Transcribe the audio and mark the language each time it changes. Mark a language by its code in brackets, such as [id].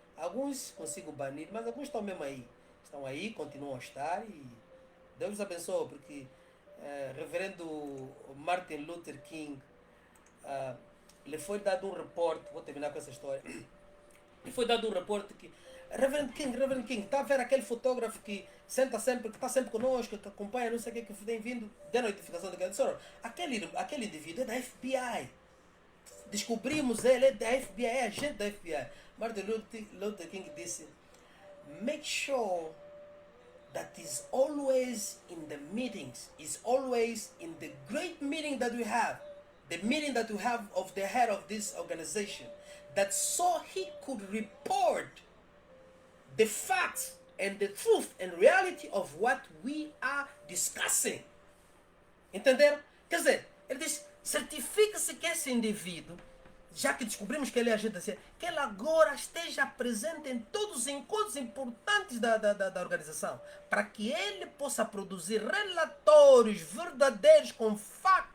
[pt] Alguns consigo banir, mas alguns estão mesmo aí. Estão aí, continuam a estar e Deus os abençoe, porque reverendo Martin Luther King lhe foi dado um reporte, vou terminar com essa história, lhe foi dado um reporte que Reverend King, está a ver aquele fotógrafo que senta sempre, que está sempre conosco, que acompanha, não sei o que tem vindo, dê notificação daquele. Aquele indivíduo é da FBI. Descobrimos ele é da FBI, é agente da FBI. [en] Martin Luther King disse, make sure that is always in the meetings, is always in the great meeting that we have, the meeting that we have of the head of this organization, that so he could report the facts and the truth and reality of what we are discussing. [pt] Entenderam? Quer dizer, ele diz, certifica-se que esse indivíduo, já que descobrimos que ele é agente assim, que ele agora esteja presente em todos os encontros importantes da organização, para que ele possa produzir relatórios verdadeiros com factos